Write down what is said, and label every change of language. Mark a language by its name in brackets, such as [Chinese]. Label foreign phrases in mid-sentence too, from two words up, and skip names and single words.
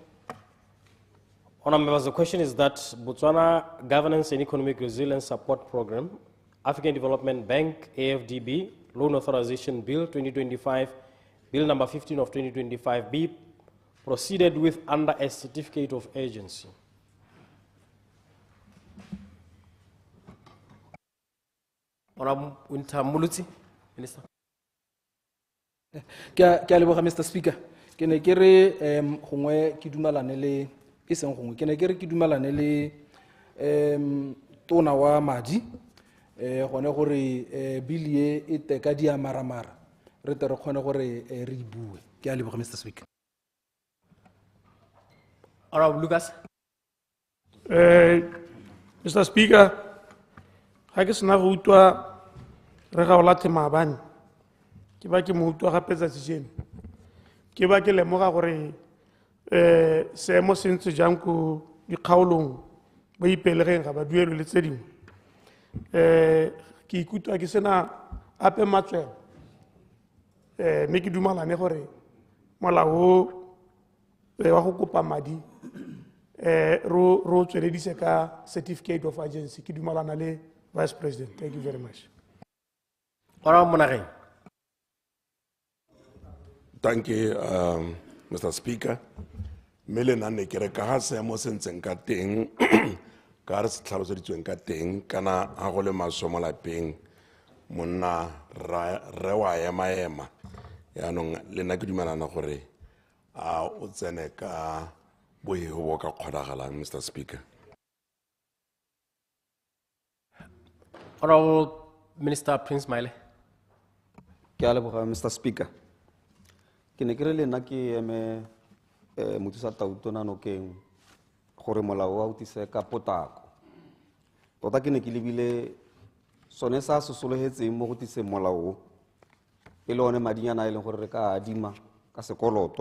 [English] Honourable members, the question is that Botswana Governance and Economic Resilience Support Program, African Development Bank, AFDB, Loan Authorization Bill 2025, Bill number 15 of 2025, be proceeded with under a certificate of urgency. Honourable Winter Muluti, Minister. Mr. Speaker. [Tswana] Ke ne ke re gongwe ke dumelane le e seng gongwe ke ne ke re ke dumelane le tona wa madi gone gore bili e e teka di amaramara re tle re kgone gore re bue. Ke a leboga, [English] Mr. Speaker. Honourable Lucas. Mr. Speaker, [Tswana] ga ke sena go utlwa re ga o lathe maabane ke ba ke mo utlwa gape tsatsi jeno ke ba ke lemoga gore seemo se ntse jang ko dikgaolong ba ipelegeng ga ba duelwe le tse dingwe ke ikutlwa ke sena ape matswelo mme ke dumalane gore molao wa go kopa madi ro tsweledise ka [English] certificate of urgency. [Tswana] Ke dumalana le Vice President. [English] Thank you very much. Honourable Monageng. Thank you, Mr. Speaker. [Tswana] Mele nane kere ka ha seemo se ntseng ka teng ka re se tlhaloseditsweng ka teng kana ha go le masomo lapeng monna re wa ema yaanong le nna ke dumelana gore a o tsene ka bohego bo ka kgonagalang, [English] Mr. Speaker. Honourable Minister Prince Maile. [Tswana] Ke a leboga, [English] Mr. Speaker. [Tswana] Ke ne ke re le nna ke eme mothusa Tautona nokeng gore molao wa o tise ka potako. Tota ke ne ke lebile sone sa se sologetseng mo go tiseng molao e le one madinyana a e leng gore re ka adima ka sekoloto.